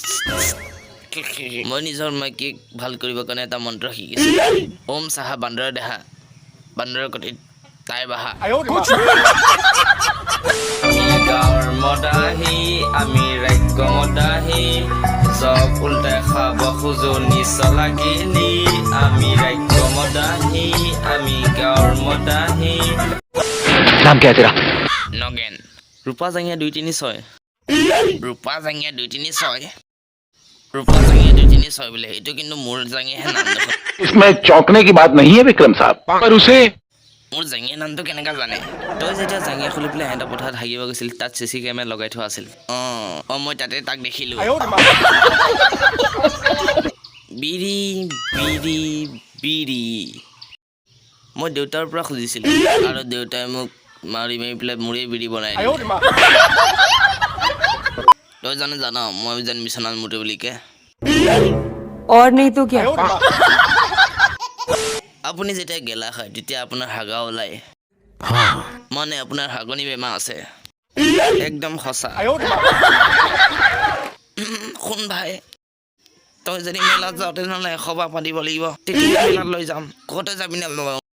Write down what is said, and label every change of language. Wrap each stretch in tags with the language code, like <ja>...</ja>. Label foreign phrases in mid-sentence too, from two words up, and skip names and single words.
<as>মই নিজৰ মাইকীক ভাল কৰিবৰ কাৰণে এটা মন্ত্ৰ শিকিছোঁ ওম চাহা বান্দৰৰ দেহা বান্দৰৰ কটিত তাই বাহা আমি গাঁৱৰ মদাহী আমি ৰাজ্য মদাহী চব উল্টাই খাব খোজো নিচলাগিনি আমি ৰাজ্য মদাহী আমি গাঁৱৰ মদাহী</as> <hi>नाम क्या है तेरा?</hi> <as>নগেন ৰূপা জাঙিয়া 236 ৰূপা জাঙিয়া 236 ৰূপা জাঙিয়া 236 বোলে এইটো কিন্তু মোৰ জাঙিয়াহে নাম দেখোন</as> <hi>इसमें चौंकने की बात नहीं है विक्रम साहब, पर उसे</hi> <as>মোৰ জাঙিয়া নামটো কেনেকৈ জানে তই যেতিয়া জাঙিয়া খুলি পেলাই সিহঁতৰ পথাৰত হাগিব গৈছিল তাত</as> <en>CC camera</en> <as>লগাই থোৱা আছিল অঁ মই তাতে তাক দেখিলোঁ বিৰি বিৰি বিৰি মই দেউতাৰ পৰা খুজিছিলোঁ আৰু দেউতাই মোক মাৰি মাৰি পেলাই মোৰেই বিৰি বনাই দিলে তই জান মই যেন বিচনাত মুতে বুলিকে</as> <hi>और नहीं तो क्या</hi> <as>আপুনি যেতিয়া গেলা খায় তেতিয়া আপোনাৰ হাগা ওলায় মানে আপোনাৰ হাগনি বেমাৰ আছে একদম সঁচা শুন ভাই তই যদি মেলাত যাওঁ তেনেহ'লে 100 বাৰ পাতিব লাগিব তেতিয়া মেলাত লৈ যাম ক'তে যাবি নলওঁ</as>